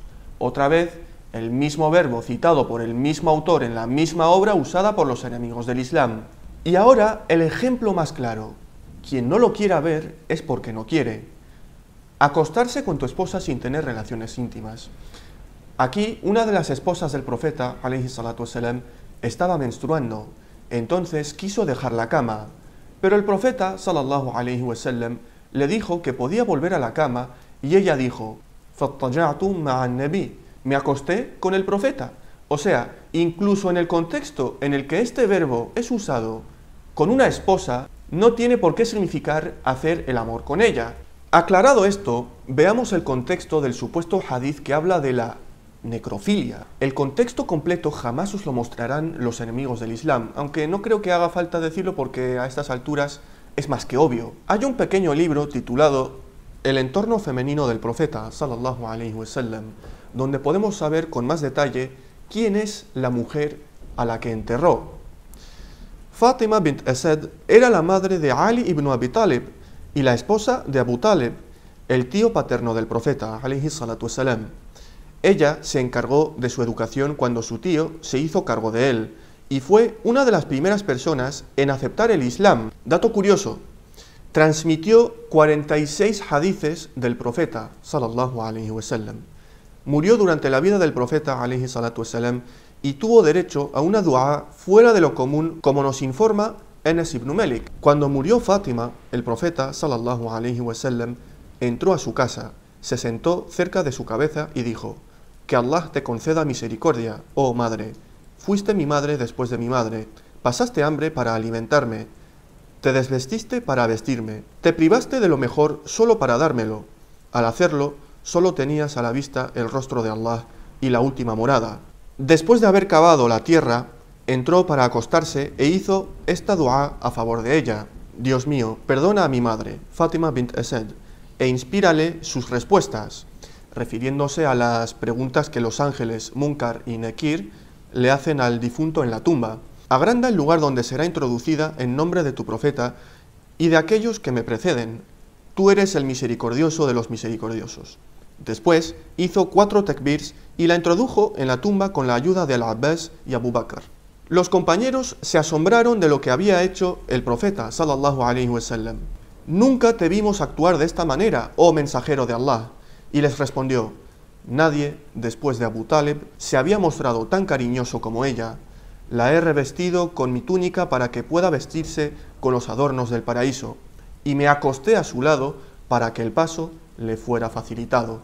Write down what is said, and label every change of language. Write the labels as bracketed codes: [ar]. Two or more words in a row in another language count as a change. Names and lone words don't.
[es] Otra vez, el mismo verbo citado por el mismo autor en la misma obra usada por los enemigos del Islam. Y ahora, el ejemplo más claro. Quien no lo quiera ver es porque no quiere. Acostarse con tu esposa sin tener relaciones íntimas. Aquí, una de las esposas del profeta, [ar] عليه الصلاة والسلام, [es] estaba menstruando. Entonces quiso dejar la cama. Pero el profeta, [ar] صلى الله عليه وسلم, [es] le dijo que podía volver a la cama y ella dijo, [ar] فَاضْطَجَعْتُ مَعَ النَّبِيِّ, [es] me acosté con el profeta. O sea, incluso en el contexto en el que este verbo es usado con una esposa, no tiene por qué significar hacer el amor con ella. Aclarado esto, veamos el contexto del supuesto hadith que habla de la necrofilia. El contexto completo jamás os lo mostrarán los enemigos del Islam, aunque no creo que haga falta decirlo porque a estas alturas es más que obvio. Hay un pequeño libro titulado El entorno femenino del profeta, [ar] صلى الله عليه وسلم, [es] donde podemos saber con más detalle quién es la mujer a la que enterró. Fátima bint Asad era la madre de Ali ibn Abi Talib y la esposa de Abu Talib, el tío paterno del profeta, [ar] عليه الصلاة والسلام. [es] Ella se encargó de su educación cuando su tío se hizo cargo de él, y fue una de las primeras personas en aceptar el Islam. Dato curioso, transmitió 46 hadices del profeta, [ar] صلى الله عليه وسلم. [es] Murió durante la vida del profeta, [ar] عليه الصلاة والسلام, [es] y tuvo derecho a una dua fuera de lo común, como nos informa Anas ibn Malik. Cuando murió Fátima, el profeta, [ar] صلى الله عليه وسلم, [es] entró a su casa, se sentó cerca de su cabeza y dijo, que Allah te conceda misericordia, oh madre. Fuiste mi madre después de mi madre, pasaste hambre para alimentarme, te desvestiste para vestirme, te privaste de lo mejor solo para dármelo. Al hacerlo, solo tenías a la vista el rostro de Allah y la última morada. Después de haber cavado la tierra, entró para acostarse e hizo esta dua a favor de ella. Dios mío, perdona a mi madre, Fátima bint Asad, e inspírale sus respuestas, refiriéndose a las preguntas que los ángeles Munkar y Nekir le hacen al difunto en la tumba. Agranda el lugar donde será introducida en nombre de tu profeta y de aquellos que me preceden. Tú eres el misericordioso de los misericordiosos. Después hizo 4 takbirs y la introdujo en la tumba con la ayuda de Al-Abbas y Abu Bakr. Los compañeros se asombraron de lo que había hecho el profeta, [ar] صلى الله عليه وسلم. [es] Nunca te vimos actuar de esta manera, oh mensajero de Allah. Y les respondió, nadie, después de Abu Talib, se había mostrado tan cariñoso como ella. La he revestido con mi túnica para que pueda vestirse con los adornos del paraíso, y me acosté a su lado para que el paso le fuera facilitado.